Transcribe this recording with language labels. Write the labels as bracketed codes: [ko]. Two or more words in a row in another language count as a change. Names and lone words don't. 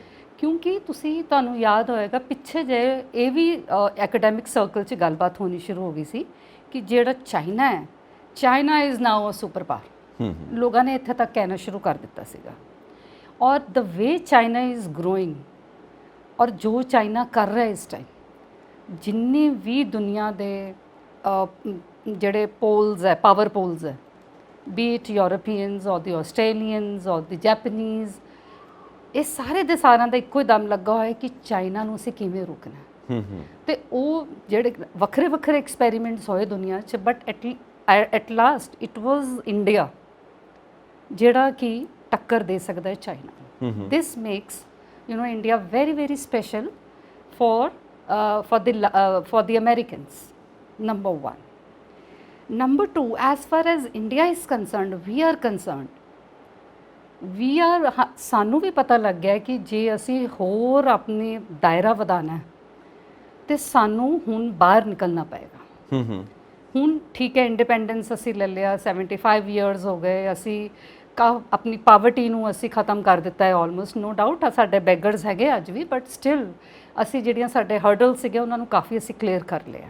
[pa] ਕਿਉਂਕਿ ਤੁਹਾਨੂੰ ਯਾਦ ਹੋਏਗਾ ਪਿੱਛੇ ਜੇ ਇਹ ਵੀ [en] academic circle [pa] 'ਚ ਗੱਲਬਾਤ ਹੋਣੀ ਸ਼ੁਰੂ ਹੋ ਗਈ ਸੀ ਕਿ ਜਿਹੜਾ ਚਾਈਨਾ ਹੈ, [en] China is now a super power. [pa] ਲੋਕਾਂ ਨੇ ਇੱਥੇ ਤੱਕ ਕਹਿਣਾ ਸ਼ੁਰੂ ਕਰ ਦਿੱਤਾ ਸੀਗਾ। ਔਰ [en] the way China is growing [pa] ਔਰ ਜੋ ਚਾਈਨਾ ਕਰ ਰਿਹਾ ਇਸ ਟਾਈਮ, ਜਿੰਨੇ ਵੀ ਦੁਨੀਆ ਦੇ ਜਿਹੜੇ ਪੋਲਸ ਹੈ, [en] power poles [pa] ਹੈ, [en] be it Europeans or the Australians or the Japanese, [pa] ਇਹ ਸਾਰੇ ਦੇ ਸਾਰਿਆਂ ਦਾ ਇੱਕੋ ਹੀ ਦਮ ਲੱਗਾ ਹੋਇਆ ਕਿ ਚਾਈਨਾ ਨੂੰ ਅਸੀਂ ਕਿਵੇਂ ਰੋਕਣਾ। ਤੇ ਉਹ ਜਿਹੜੇ ਵੱਖਰੇ ਵੱਖਰੇ ਐਕਸਪੈਰੀਮੈਂਟਸ ਹੋਏ ਦੁਨੀਆ 'ਚ, [en] but at last it was India [pa] ਜਿਹੜਾ ਕਿ ਟੱਕਰ ਦੇ ਸਕਦਾ ਹੈ ਚਾਈਨਾ ਨੂੰ। [en] this makes India very very special for the Americans, number 1. Number 2, as far as India is concerned, [pa] ਸਾਨੂੰ ਵੀ ਪਤਾ ਲੱਗ ਗਿਆ ਕਿ ਜੇ ਅਸੀਂ ਹੋਰ ਆਪਣੇ ਦਾਇਰਾ ਵਧਾਉਣਾ ਹੈ ਤੇ ਸਾਨੂੰ ਹੁਣ ਬਾਹਰ ਨਿਕਲਣਾ ਪਏਗਾ। ਹੁਣ ਠੀਕ ਹੈ, ਇੰਡੀਪੈਂਡੈਂਸ ਅਸੀਂ ਲੈ ਲਿਆ, 75 ਇਅਰਸ ਹੋ ਗਏ, ਅਸੀਂ ਆਪਣੀ ਪਾਵਰਟੀ ਨੂੰ ਅਸੀਂ ਖਤਮ ਕਰ ਦਿੱਤਾ ਹੈ ਆਲਮੋਸਟ, [en] no doubt [pa] ਸਾਡੇ ਬੈਗਰਸ ਹੈਗੇ ਅੱਜ ਵੀ, [en] but still [pa] ਅਸੀਂ ਜਿਹੜੀਆਂ ਸਾਡੇ ਹਰਡਲ ਸੀਗੇ ਉਹਨਾਂ ਨੂੰ ਕਾਫੀ ਅਸੀਂ ਕਲੀਅਰ ਕਰ ਲਿਆ।